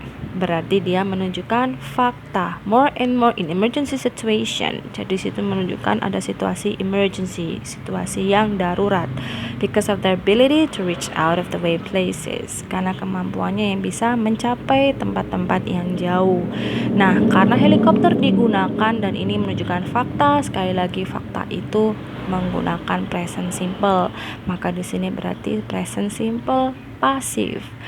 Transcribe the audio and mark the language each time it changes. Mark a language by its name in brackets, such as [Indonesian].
[Indonesian] Berarti dia menunjukkan fakta. [English] More and more in emergency situation. [Indonesian] Jadi situ menunjukkan ada situasi emergency, situasi yang darurat. [English] Because of their ability to reach out of the way places. [Indonesian] Karena kemampuannya yang bisa mencapai tempat-tempat yang jauh. Nah, karena helikopter digunakan dan ini menunjukkan fakta, sekali lagi fakta itu menggunakan present simple. Maka di sini berarti present simple pasif.